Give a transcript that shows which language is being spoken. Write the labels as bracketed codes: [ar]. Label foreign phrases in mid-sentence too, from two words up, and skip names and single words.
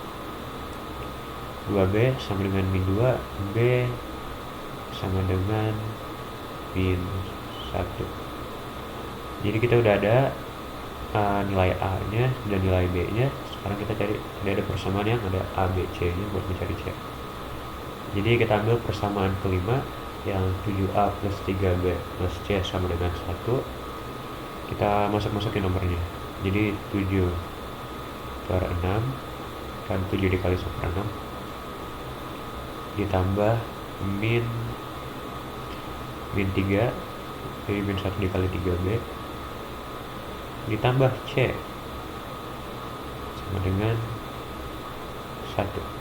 [id] 2B sama dengan min 2, B sama dengan min 1. Jadi kita udah ada nilai A nya dan nilai B nya. Sekarang kita cari, ada persamaan yang ada A, B, C nya buat mencari C. Jadi kita ambil persamaan kelima yang 7A plus 3B plus C sama dengan 1. Kita masukin nomornya. Jadi 7/6 kan 7 dikali 1/6 ditambah min 3, jadi min 1 dikali 3B ditambah C sama dengan 1.